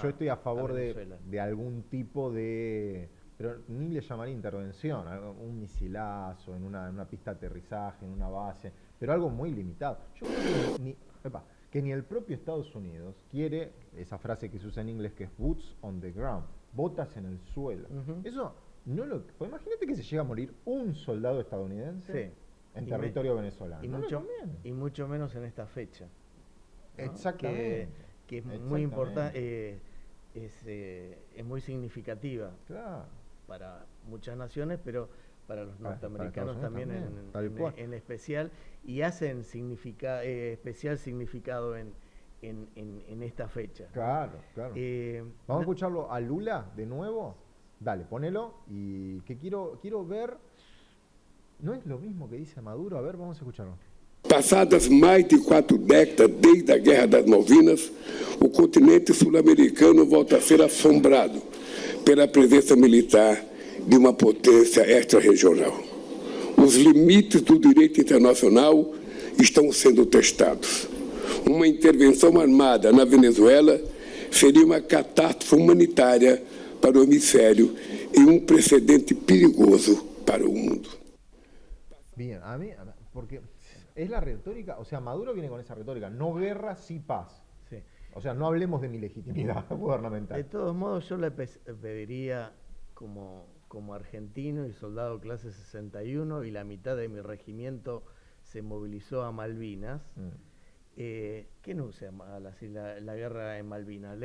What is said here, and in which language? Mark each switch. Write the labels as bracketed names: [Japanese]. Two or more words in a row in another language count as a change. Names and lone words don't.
[Spanish] yo estoy a favor Venezuela. de algún tipo de... Pero ni le llamaría intervención, un misilazo en una pista de aterrizaje, en una base, pero algo muy limitado. Yo creo que ni el propio Estados Unidos quiere esa frase que se usa en inglés que es [English] boots on the ground, [Spanish] botas en el suelo. Eso no lo... Pues imagínate que se llega a morir un soldado estadounidense en territorio venezolano. Y mucho menos en esta fecha, ¿no? Exactamente. Que es muy importante, es muy significativa. Claro. Para muchas naciones, pero para los norteamericanos también en especial, y hacen especial significado en esta fecha. Claro. Vamos a escucharlo a Lula de nuevo. Dale, ponelo, y que quiero ver. No es lo mismo que dice Maduro. A ver, vamos a escucharlo. [Portuguese] Passadas mais de 4 décadas desde a Guerra das Malvinas, o continente sul-americano volta a ser assombrado pela presença militar de uma potência extra-regional. Os limites do direito internacional estão sendo testados. Uma intervenção armada na Venezuela seria uma catástrofe humanitária para o hemisfério e um precedente perigoso para o mundo. [Spanish] Bien, porque es la retórica, o sea, Maduro viene con esa retórica, no guerra, sí paz. Sí. O sea, no hablemos de mi legitimidad gubernamental. De todos modos, yo le pediría como argentino y soldado clase 61 y la mitad de mi regimiento se movilizó a Malvinas, que no use la guerra en Malvinas.